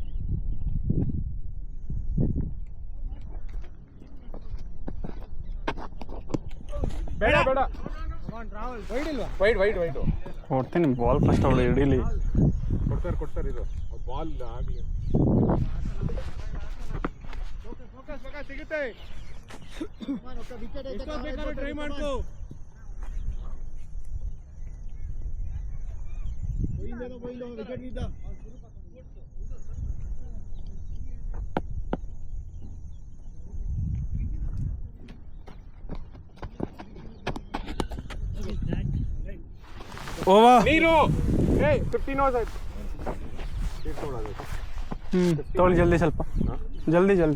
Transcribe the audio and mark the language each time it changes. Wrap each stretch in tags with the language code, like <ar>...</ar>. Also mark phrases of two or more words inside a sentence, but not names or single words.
<kn>ಬೇಡ.</kn> <en>come on</en> <kn>ರಾಹುಲ್. ವೈಡ್ ಇಲ್ವಾ? ವೈಡ್ ಕೊಡ್ತೀನಿ</kn> <en>ball first</en> <kn>ಅವಳು ಹಿಡೀಲಿ. ಕೊಡ್ತಾರೆ ಇದು ಬಾಲ್ ಆಗಲಿ. ಫೋಕಸ್ ಮಗ, ಸಿಗುತ್ತೆ.</kn> <te>ఒక వికెట్ అయితే</te> <kn>ಎಷ್ಟೋ ಬೇಕಾದ್ರೂ ಟ್ರೈ ಮಾಡ್ಕೋ.</kn> <te>పోయిందేదో పోయిందో వికెట్ ఇద్దాం.</te> <kn>ಓವರ್. ನೀರು 15 ಓವರ್ಸ್ ಆಯ್ತು. ತೊಗೊಳ್ಳಿ ಜಲ್ದಿ, ಸ್ವಲ್ಪ ಜಲ್ದಿ.</kn>